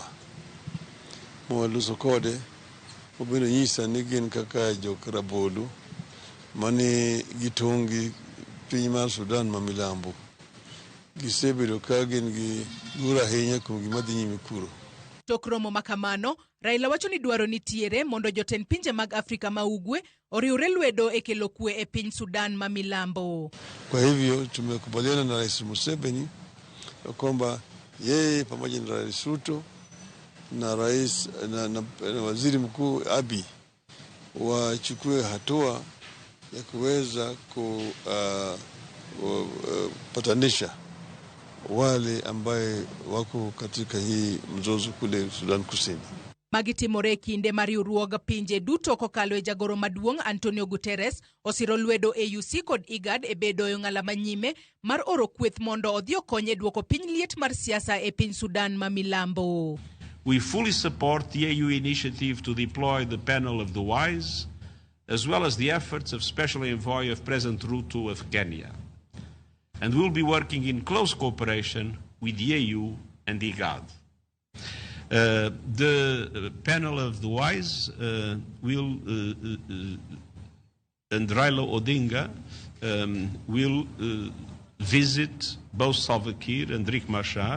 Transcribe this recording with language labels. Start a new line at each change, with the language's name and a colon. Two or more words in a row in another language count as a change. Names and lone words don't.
Luo (Kenya and Tanzania): Mwaluso kode obino nyisa ni gin kaka jok rabolo mane gitongi piny mar Sudan ma milambo. Gisebedo ka gin gi luor ahinya kuom gima dhi nyime kuro. Tok romo makamano, Raila wacho ni dwaro nitiere mondo jotend pinje mag Afrika ma ugwe oriwre lwedo e kelo kwe e piny Sudan ma milambo.
Swahili: Kwa hivyo tumekubaliana na Rais Museveni kwamba yeye pamoja na Rais Ruto na rais na waziri mkuu Abiy wachukue hatua ya kuweza kupatanisha wale ambaye wako katika hii mzozo kule Sudan Kusini.
Luo (Kenya and Tanzania): Magitimore kinde mar riwruog pinje duto kokalo e jagoro maduong' Antonio Guterres osiro lwedo AUC kod IGAD e bedo ng'ala manyime mar oro kweth mondo odhi okony e duoko piny liet mar siasa e piny Sudan ma milambo.
English: We fully support the AU initiative to deploy the panel of the wise, as well as the efforts of Special Envoy of President Ruto of Kenya. And we'll be working in close cooperation with the AU and the IGAD. The panel of the wise will, and Raila Odinga will visit both Salva Kiir and Riek Machar.